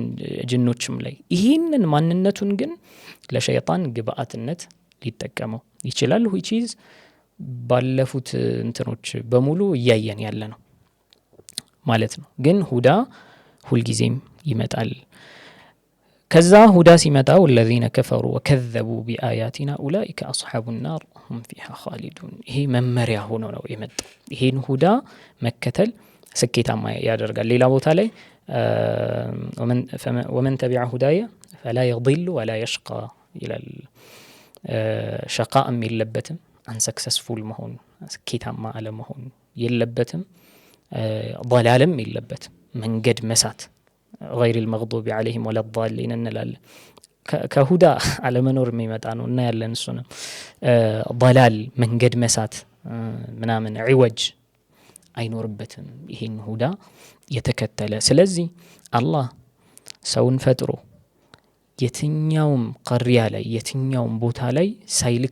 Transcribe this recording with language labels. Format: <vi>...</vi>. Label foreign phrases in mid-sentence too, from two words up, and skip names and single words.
<am>ጅኖችም ላይ ይሄንን ማንነቱን ግን ለሸይጣን ግብአትነት ሊጠቀመው ይችላል</am> <en>which is</en> <am>ባለፉት እንትኖች በሙሉ እያየን ያለ ነው ማለት ነው ግን ሁዳ ሁልጊዜም ይመጣል ከዛ ሁዳ ሲመጣ</am> <ar>والذين كفروا وكذبوا بآياتنا أولئك أصحاب النار هم فيها خالدون</ar> <am>ይሄ መመሪያ ሆኖ ነው የመጣው ይሄን ሁዳ መከተል ስኬታማ ያደርጋል ሌላ ቦታ ላይ</am> <ar>ومن تبع هدايا فلا يضل ولا يشقى</ar> <am>ይላል ሸቃም የለበትም አንሰክሰስፉል መሆን ስኬታማ አለመሆን የለበትም ضلالም የለበትም መንገድ መሳት</am> <ar>غير المغضوب عليهم ولا</ar> <am>الضالين እንላለን ከሁዳ አለመኖር የሚመጣ ነው እና ያለን እሱ ነው ضلال መንገድ መሳት ምናምን عوج አይኖርበትም ይሄን ሁዳ የተከተለ ስለዚህ አላህ ሰውን ፈጥሮ የትኛውም ቀሪያ ላይ የትኛውም ቦታ ላይ ሳይልክ</am>